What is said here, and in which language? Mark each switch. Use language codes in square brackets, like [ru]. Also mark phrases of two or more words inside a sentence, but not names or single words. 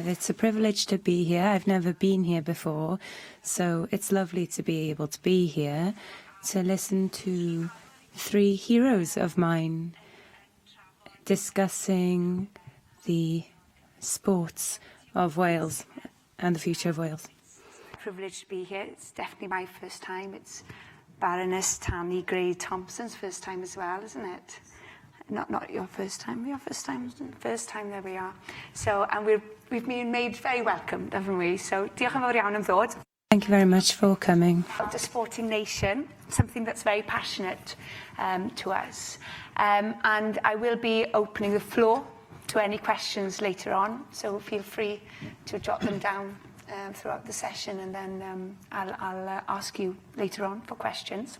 [en] It's a privilege to be here. I've never been here before, so it's lovely to be able to be here to listen to three heroes of mine discussing the sports of Wales and the future of Wales. Privileged to be here. It's definitely my first time. It's Baroness Tanni Grey-Thompson's first time as well, isn't it? Not your first time. Your first time. First time, there we are. So, and we've been made very welcome, haven't we? So, [cy] diolch yn fawr iawn am ddod. [en] Thank you very much for coming. The sporting nation, something that's very passionate to us. And I will be opening the floor to any questions later on. So feel free to jot them down throughout the session, and then I'll ask you later on for questions.